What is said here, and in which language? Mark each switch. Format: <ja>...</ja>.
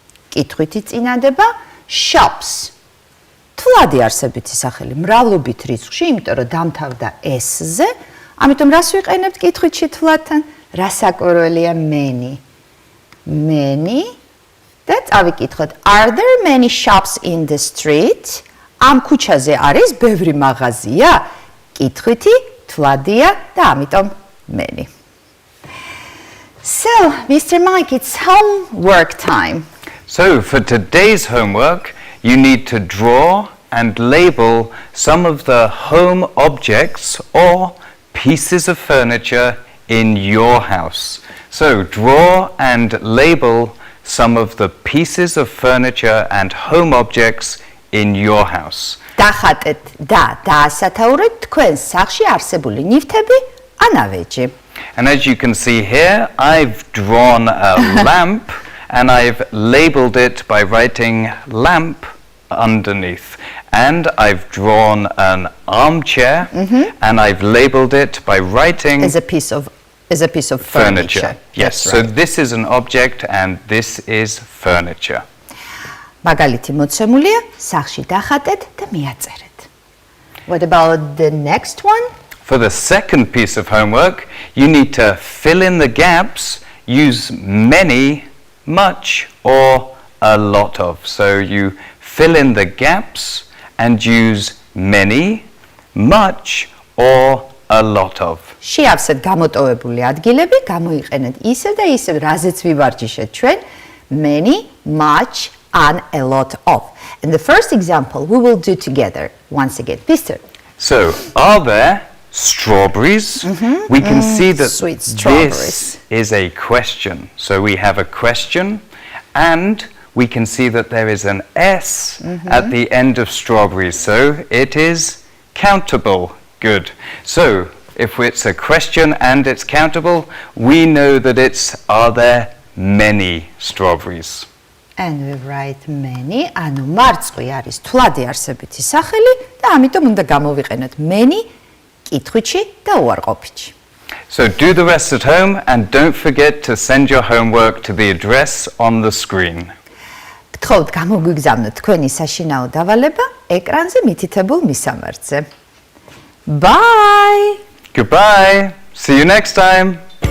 <ka>კითხვითი წინადება, shops. თვლადი არსებითი სახელი მრავლობით რიცხვში, იმიტომ რომ დამთავრდა s-ზე, ამიტომ რას ვიყენებთ კითხვითში თვლადთან? რასაკვირველია</ka> <en>many. Many.</en> <ka>და წავიკითხოთ,</ka> <en>are there many shops in the street?</en> <ka>ამ ქუჩაზე არის ბევრი მაღაზია? კითხვითი თვლადია და ამიტომ many.</ka> <en>So, Mr. Mike, it's homework time. So, for today's homework, you need to draw and label some of the home objects or pieces of furniture in your house. So, draw and label some of the pieces of furniture and home objects in your house.</en> <ka>დახატეთ და დაასათაურეთ თქვენ სახლში არსებული ნივთები ან ავეჯი.</ka> <en>And as you can see here, I've drawn a lamp and I've labeled it by writing lamp underneath. And I've drawn an armchair and I've labeled it by writing as a piece of furniture. Yes, so this is an object and this is furniture.</en> <ka>მაგალითი მოცემულია, სახლში დახატეთ და მიაწერეთ.</ka> <en>What about the next one? For the second piece of homework, you need to fill in the gaps, use many, much, or a lot of. So you fill in the gaps and use many, much, or a lot of.</en> <ka>შეავსეთ გამოტოვებული ადგილები, გამოიყენეთ ისევ და ისევ, რაზეც ვივარჯიშეთ ჩვენ, many, much, and a lot of.</ka> <en>In the first example, we will do together once again. Peter. So, are there strawberries? We can see that Sweet strawberries. this is a question. So we have a question and we can see that there is an S at the end of strawberries. So it is countable. Good. So if it's a question and it's countable, we know that it's, are there many strawberries? And we write many,</en> <ka>ანუ მარწყვი არის თვლადი არსებითი სახელი და ამიტომ უნდა გამოვიყენოთ many კითხვითში და უარყოფითში.</ka> <en>So do the rest at home and don't forget to send your homework to the address on the screen.</en> <ka>გთხოვთ გამოგვიგზავნოთ თქვენი საშინაო დავალება ეკრანზე მითითებულ მისამართზე.</ka> <en>Bye! Goodbye. See you next time.</en>